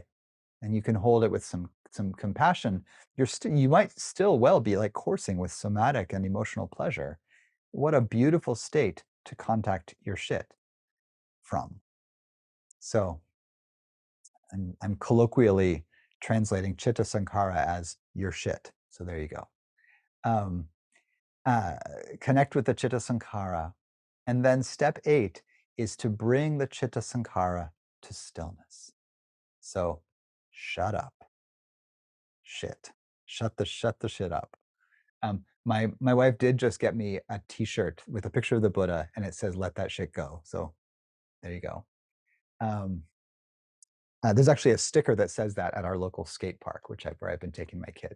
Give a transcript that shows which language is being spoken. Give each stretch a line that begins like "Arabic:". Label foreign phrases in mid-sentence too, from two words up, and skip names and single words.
English: And you can hold it with some compassion. You might still well be like coursing with somatic and emotional pleasure. What a beautiful state to contact your shit from. So I'm colloquially translating
Pali: chitta sankhara
English: as your shit. So there you go. Um, Connect with the
Pali: chitta sankhara.
English: And then step 8 is to bring the
Pali: chitta sankhara
English: to stillness. So shut up. Shit. Shut the shit up. My wife did just get me a T-shirt with a picture of the Buddha, and it says "Let that shit go." So there you go. There's actually a sticker that says that at our local skate park, where I've been taking my kids.